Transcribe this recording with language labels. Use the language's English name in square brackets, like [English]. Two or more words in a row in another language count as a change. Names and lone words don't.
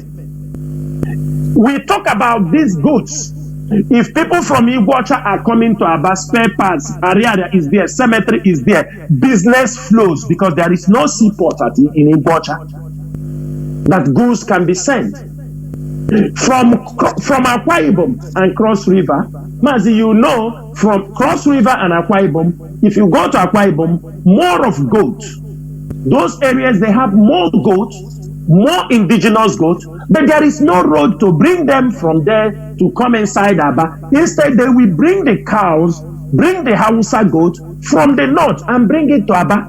[English] We talk about these goods. If people from Igbocha are coming to Aba, spare parts, area is there, cemetery is there, business flows because there is no seaport in Igbocha that goods can be sent. From Akwa Ibom and Cross River, Mazi, you know, from Cross River and Akwa Ibom, if you go to Akwa Ibom, more of goats. Those areas, they have more goats, more indigenous goats, but there is no road to bring them from there to come inside Aba. Instead, they will bring the cows, bring the Hausa goat from the north and bring it to Aba.